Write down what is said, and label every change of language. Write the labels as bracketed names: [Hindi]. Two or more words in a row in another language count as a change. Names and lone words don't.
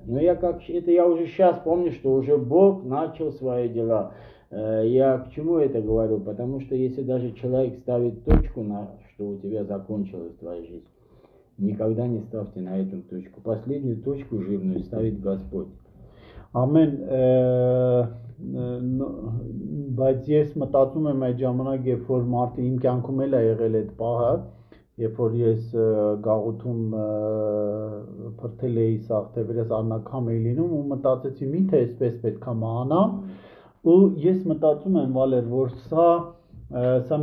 [Russian] Но я уже сейчас помню, что уже Бог начал свои дела. Я к чему это говорю? Потому что если даже человек ставит точку, что у тебя закончилась твоя жизнь, никогда не ставьте на эту точку. Последнюю точку жирную ставит Господь. [Armenian] Ամեն բայց ես մտածում եմ այդ ժամանակ, երբ որ մարդը իմ կյանքում էլ է եղել այդ պահը, երբ որ ես գաղութում փրթել էի սաղ թևերս աննակամ էի լինում ու մտածեցի միթե այսպես պետք է մահանամ ու ես մտածում եմ Վալեր, որ սա